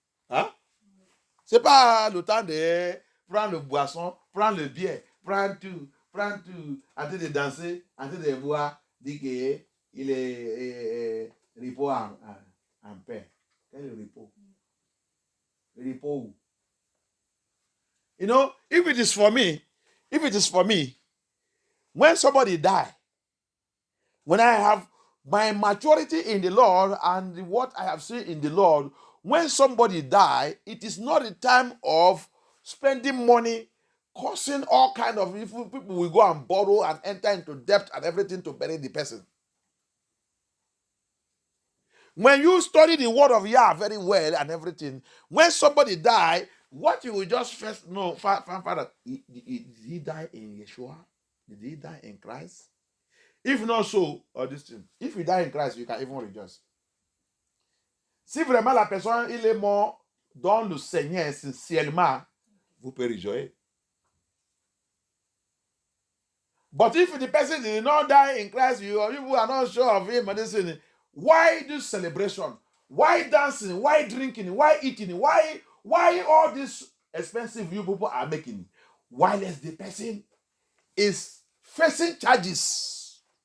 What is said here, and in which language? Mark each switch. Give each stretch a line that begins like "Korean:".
French: Hein? Ce n'est pas le temps de prendre le boisson, prendre le bière, prendre tout, en train de danser, en train de boire, dire qu'il est repos en paix. Quel est le repos? Le repos où?
English: You know, if it is for me, when somebody die, when I have my maturity in the Lord and what I have seen in the Lord, when somebody die, it is not a time of spending money, causing all kinds of evil. People will go and borrow and enter into debt and everything to bury the person. When you study the word of Yah very well and everything, when somebody die, what you will just first know, Father, did he die in Yeshua? Did he die in Christ? If not so, or this thing, if you die in Christ, you can even rejoice.
French: Si vraiment la personne, il est mort dans le Seigneur sincèrement, vous pouvez réjouir.
English: But if the person did not die in Christ, you are not sure of him, and this thing, why this celebration? Why dancing? Why drinking? Why eating? Why all this expensive you people are making? While the person is facing charges.